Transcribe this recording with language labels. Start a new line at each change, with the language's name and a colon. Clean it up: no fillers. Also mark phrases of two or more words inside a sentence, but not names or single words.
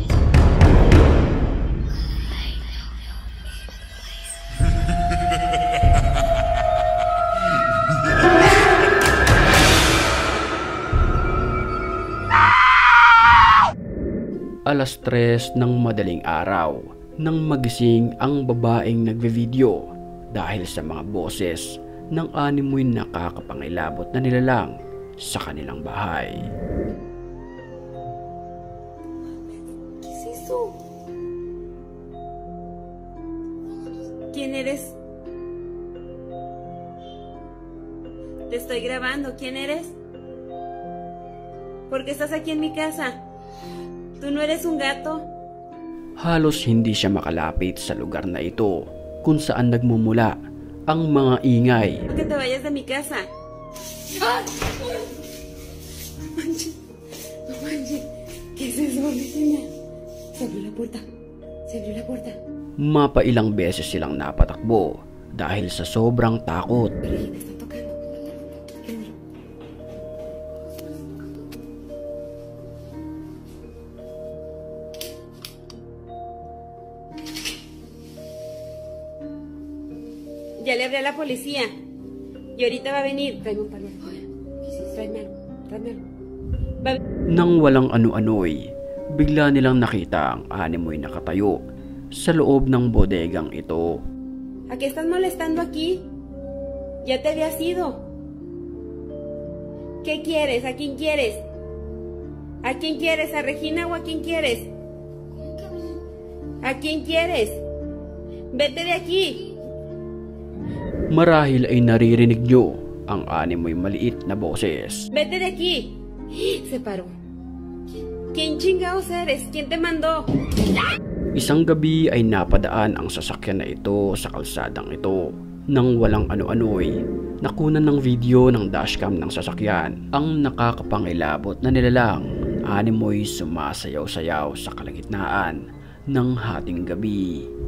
Filipino: Alas 3 ng madaling araw nang magising ang babaeng nagve-video dahil sa mga boses ng animoy nakakapangilabot na nilalang sa kanilang bahay.
Spanish: ¿Qué es eso? ¿Quién eres? Te estoy grabando. ¿Quién eres? ¿Por qué estás aquí en mi casa? ¿Tú no eres un gato?
Filipino: Halos hindi siya makalapit sa lugar na ito kung saan nagmumula ang mga ingay.
Spanish: ¿Por qué te vayas de mi casa? ¡Ay! No manches, no manches. ¿Qué es eso, vecina? Se abrió la puerta. Se abrió la puerta.
Filipino: Mapailang beses silang napatakbo dahil sa sobrang takot.
Spanish: Pero me están tocando. Ya le hablé a la policía. Y ahorita va a venir. Tráeme un palo. Tráeme algo. Tráeme algo.
Filipino: Nang walang ano-ano'y, bigla nilang nakita ang animoy nakatayo sa loob ng bodegang ito.
Spanish: ¿A qué estás molestando aquí? Ya te habías ido. ¿Qué quieres? ¿A quién quieres? ¿A quién quieres? ¿A Regina o a quién quieres? ¿A quién quieres? Vete de aquí.
Filipino: Marahil ay naririnig nyo ang animoy maliit na boses.
Spanish: Vete de aquí. Se paró. ¿Quién chingados eres? ¿Quién te mandó?
Filipino: Isang gabi ay napadaan ang sasakyan na ito sa kalsadang ito. Nang walang ano-ano'y, nakunan ng video ng dashcam ng sasakyan ang nakakapangilabot na nilalang animoy sumasayaw-sayaw sa kalagitnaan ng hating gabi.